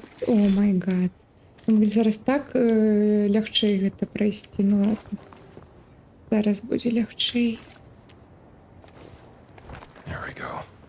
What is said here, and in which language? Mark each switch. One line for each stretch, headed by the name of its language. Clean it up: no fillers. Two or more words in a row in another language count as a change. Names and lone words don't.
English: Oh my god.
Belarusian: Зараз так лягчэй гэта пройсці.
Russian: Ну ладно.
Belarusian: Зараз будзе лягчэй.
English: Here we go.